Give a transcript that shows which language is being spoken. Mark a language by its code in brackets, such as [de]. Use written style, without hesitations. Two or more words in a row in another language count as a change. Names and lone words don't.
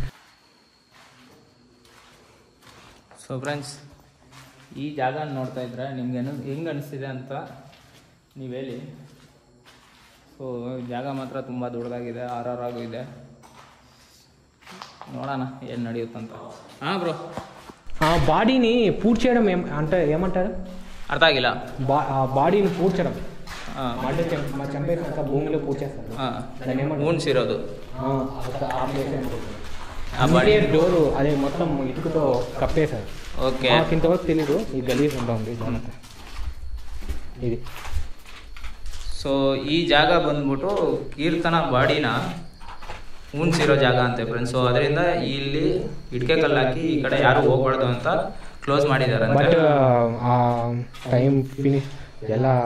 [en] so friends, [kn] ಈ ಜಾಗ ನೋಡ್ತಾ ಇದ್ರೆ ನಿಮ್ಗೆ ಹೆಂಗೆ ಅನಿಸ್ತಿದೆ ಅಂತ ನೀವು ಹೇಳಿ. ಸೊ ಜಾಗ ಮಾತ್ರ ತುಂಬ ದೊಡ್ಡದಾಗಿದೆ, ಆರಾರಾಗೂ ಇದೆ. ನೋಡೋಣ ಏನು ನಡೆಯುತ್ತಂತ. ಹಾಂ బ్రో, [te] బాడీని పూడ్చేయడం అంటే ఏమంటారు? [kn] అర్థం ಆಗಿಲ್ಲ. [te] బాడీని పూడ్చడం అంటే చంపేసినాక భూమిలో పూడ్చేస్తారు, [kn] ఊన్సిరోదు. [te] అదే డోరు అదే మొత్తం ఇటుకతో కప్పేశారు. ఓకే, ఇంతవరకు తెలీదు ఈ గలీజ్ ఉంటుంది ఇది. [kn] ಸೊ ಈ ಜಾಗ ಬಂದ್ಬಿಟ್ಟು ಕೀರ್ತನ ಬಾಡಿನ ಉಣ್ಸಿರೋ ಜಾಗ ಅಂತೆ ಫ್ರೆಂಡ್ಸ್. ಸೊ ಅದರಿಂದ ಇಲ್ಲಿ ಇಟ್ಕೆ ಕಲ್ಲು ಹಾಕಿ ಈ ಕಡೆ ಯಾರು ಹೋಗ್ಬಾರ್ದು ಅಂತ ಕ್ಲೋಸ್ ಮಾಡಿದ್ದಾರೆ. [en] but time finish [kn] ಎಲ್ಲ